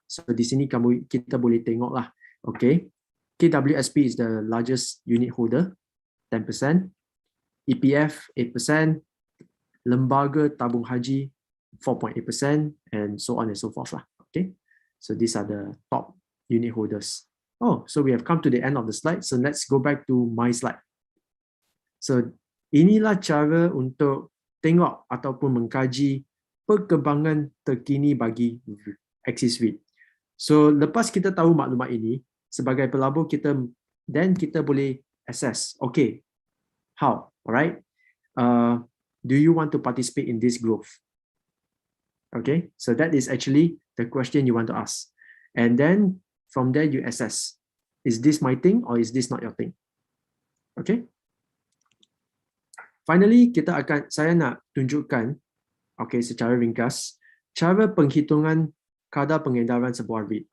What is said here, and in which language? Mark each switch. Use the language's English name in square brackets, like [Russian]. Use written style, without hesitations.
[Malay] So di sini kita boleh tengok lah. Okay. [English] KWSP is the largest unit holder, 10%. EPF 8%. Lembaga Tabung Haji 4.8%, and so on and so forth lah. Okay, so these are the top unit holders. So we have come to the end of the slide. So let's go back to my slide. [Malay] So inilah cara untuk tengok ataupun mengkaji perkembangan terkini bagi Axis REIT. So lepas kita tahu maklumat ini, sebagai pelabur kita boleh assess, okay, [English] How? All right. Do you want to participate in this growth? Okay, so that is actually the question you want to ask. And then from there you assess, is this my thing or is this not your thing? [Malay] Okay. Finally, saya nak tunjukkan, okay, secara ringkas, cara penghitungan kadar pengedaran sebuah REIT.